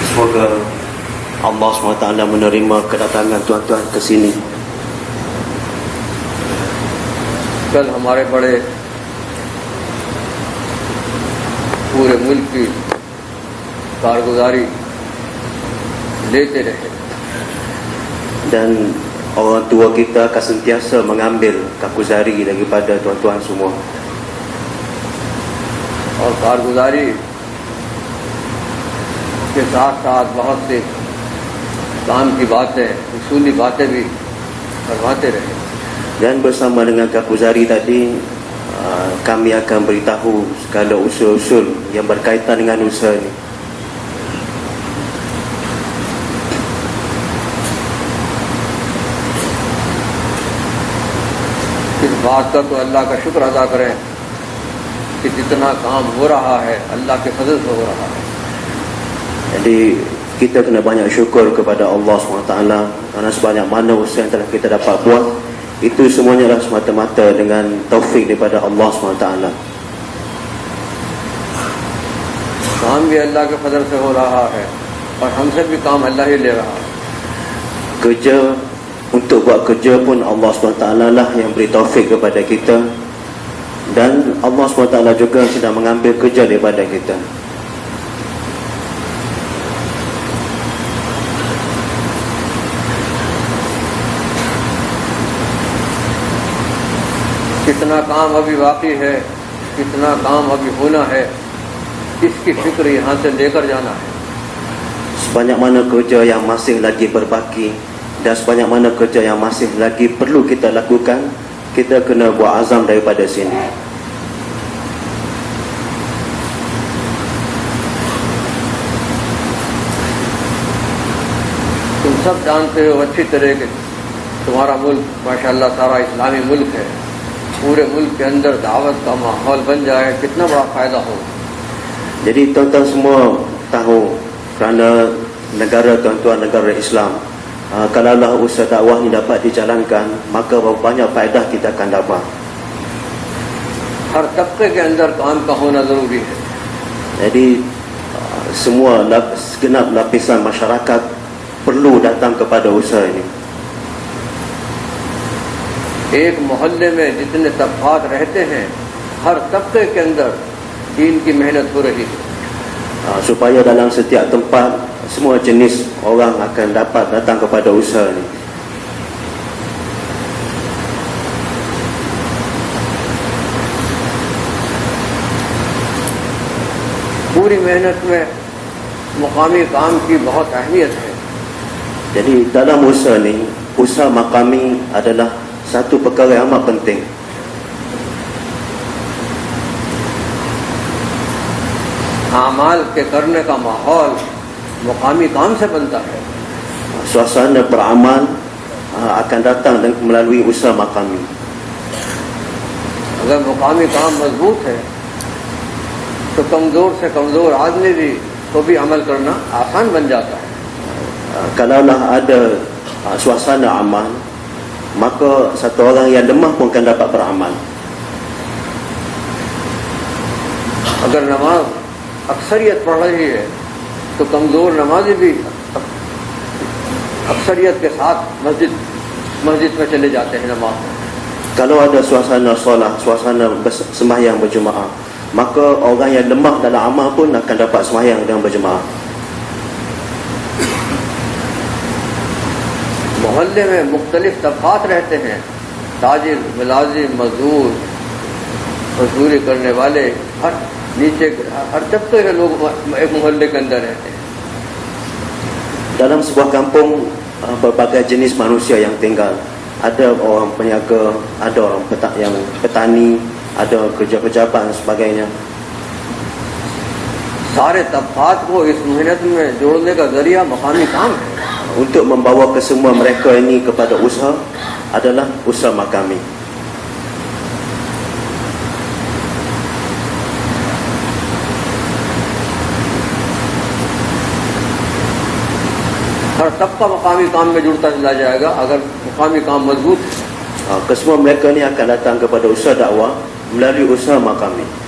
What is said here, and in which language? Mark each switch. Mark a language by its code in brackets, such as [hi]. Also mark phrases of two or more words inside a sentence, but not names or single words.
[ms] Semoga Allah SWT menerima kedatangan tuan-tuan ke sini. [ur] کل ہمارے بڑے پورے ملک کی کارگزاری لیتے رہے [ms] Dan orang tua kita akan sentiasa mengambil kakuzari daripada tuan-tuan semua. [ur] اور کارگزاری کے ساتھ ساتھ بہت سے کام کی باتیں، اصولی باتیں بھی کرواتے رہے. [ms] Dan bersama dengan kakuzari tadi, kami akan beritahu segala usul-usul yang berkaitan dengan usaha ini. [ur] اس بات کا تو اللہ کا شکر ادا کریں کہ جتنا کام ہو رہا ہے اللہ کے فضل سے ہو رہا ہے. [ms] Jadi kita kena banyak syukur kepada Allah SWT kerana sebanyak mana usaha yang telah kita dapat buat, itu semuanya adalah semata-mata dengan taufik daripada Allah SWT. [ur] کام بھی اللہ کے فضل سے ہو رہا ہے اور ہم سے بھی کام اللہ ہی لے رہا ہے. [ms] Kerja, untuk buat kerja pun Allah SWT lah yang beri taufik kepada kita, dan Allah SWT juga sedang mengambil kerja daripada kita. [ur] کتنا کام ابھی باقی ہے، کتنا کام ابھی ہونا ہے، اس کی فکر یہاں سے لے کر جانا ہے. [ms] Sebanyak mana kerja yang masih lagi berbaki dan sebanyak mana kerja yang masih lagi perlu kita lakukan, kita kena buat azam daripada sini. [ur] تم سب جانتے ہو اچھی طرح کے تمہارا ملک ماشاءاللہ سارا اسلامی ملک ہے. پورے ملک کے اندر دعوت کا ماحول بن جائے، کتنا بڑا فائدہ ہو. [ms] Jadi tuan-tuan semua tahu, kerana negara tuan-tuan negara Islam, kalaulah usaha dakwah ini dapat dijalankan, maka banyak faedah kita akan dapat. [ur] ہر طبقے کے اندر کام کا ہونا ضروری ہے. [ms] Jadi semua segenap lapisan masyarakat perlu datang kepada usaha ini. [ur] ایک محلے میں جتنے طبقات رہتے ہیں، ہر طبقے کے اندر دین کی محنت ہو رہی ہے. [ms] Supaya dalam setiap tempat semua jenis orang akan dapat datang kepada usaha ini. [ur] پوری محنت میں مقامی کام کی بہت اہمیت ہے. [ms] Jadi dalam usaha ini, usaha makami adalah satu perkara yang amat penting. [ur] اعمال کے کرنے کا ماحول مقامی کام سے بنتا ہے. [ms] Suasana beramal akan datang melalui usaha makami. [ur] اگر مقامی کام مضبوط ہے تو کمزور سے کمزور آدمی بھی کو بھی عمل کرنا آسان بن جاتا ہے. [ms] Kalaulah ada suasana amal, maka satu orang yang lemah pun akan dapat beramal. [ur] اگر نماز اکثریت پڑھ رہی ہے تو کمزور نمازی بھی اکثریت کے ساتھ مسجد میں چلے جاتے ہیں نماز. [ms] Kalau ada suasana solat, suasana sembahyang berjemaah, maka orang yang lemah dalam amal pun akan dapat sembahyang dengan berjemaah. [ur] محلے میں مختلف طبقات رہتے ہیں، تاجر، ملازم، مزدور، مزدوری کرنے والے، ہر نیچے ہر طبقے کے لوگ ایک محلے کے اندر رہتے ہیں. [ms] Dalam sebuah kampung, berbagai jenis manusia yang tinggal. Ada orang peniaga, ada orang yang petani, ada kerja pejabat dan sebagainya. [ur] سارے طبقات کو اس محنت میں جوڑنے کا ذریعہ مقامی کام ہے. [ms] Untuk membawa kesemua mereka ini kepada usaha adalah usaha makami. [ur] ہر طبقہ مقامی کام میں جڑتا چلا جائے گا اگر مقامی کام مضبوط ہے. [ms] Kesemua mereka ini akan datang kepada usaha dakwah melalui usaha makami.